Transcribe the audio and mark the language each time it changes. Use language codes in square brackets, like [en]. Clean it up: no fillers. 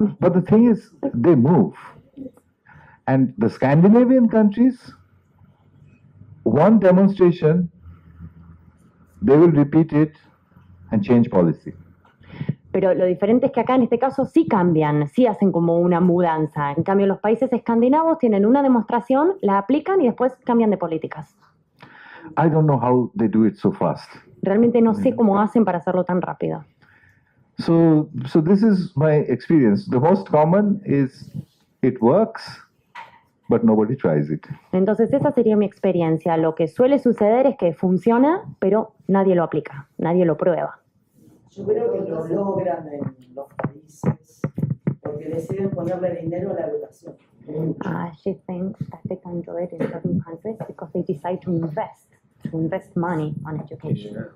[en] But the thing is, they move. And the Scandinavian countries, one demonstration, they will repeat it and change policy. [es] Pero lo diferente es que acá en este caso sí cambian, sí hacen como una mudanza. En cambio, los países escandinavos tienen una demostración, la aplican y después cambian de políticas. [en] I don't know how they do it so fast. [es] Realmente no sé cómo hacen para hacerlo tan rápido. [en] So this is my experience. The most common is it works, but nobody tries it. [es] Entonces esa sería mi experiencia. Lo que suele suceder es que funciona, pero nadie lo aplica, nadie lo prueba. Yo creo que lo logran en los países porque deciden ponerle dinero a la educación. [en] She thinks that they can do it in certain countries because they decide to invest money on education.